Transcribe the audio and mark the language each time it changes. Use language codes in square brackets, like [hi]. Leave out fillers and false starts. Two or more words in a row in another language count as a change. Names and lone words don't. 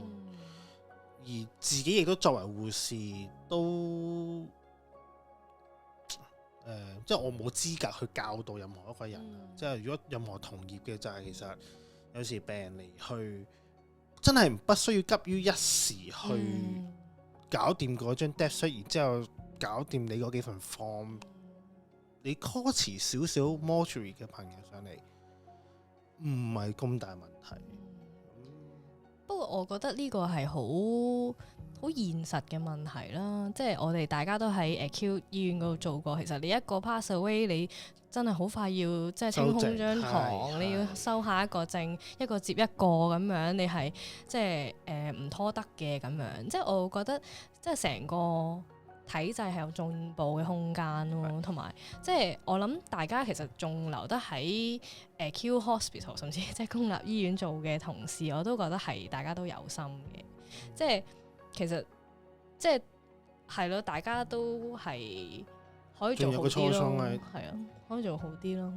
[yue] 而自己亦都作為護士，都即係我冇資格去教導任何一個人。即係如果任何同業嘅，就係其實有時病人離去，真係不需要急於一時去搞掂嗰張 [en] death sheet， [yue] 然之後搞掂你嗰幾份 form，你 call 遲少少 mortuary 嘅朋友上嚟，唔係咁大問題。不過我覺得呢個係好現實嘅問題啦，即係我哋大家都喺Q 醫院嗰度做過，其實你一個 [en] pass away， [yue] 你真係好快要即係清空張床，你要收下一個症，一個接一個咁樣，你係即係唔拖得嘅咁樣。即係我覺得即係成個體制係有進步嘅空間咯，同埋即係我諗大家其實仲留得喺Q Hospital 甚至即係公立醫院做嘅同事，我都覺得係大家都有心嘅，即係其實即係咯，大家都係可以做好啲咯，係啊，可以做好啲咯。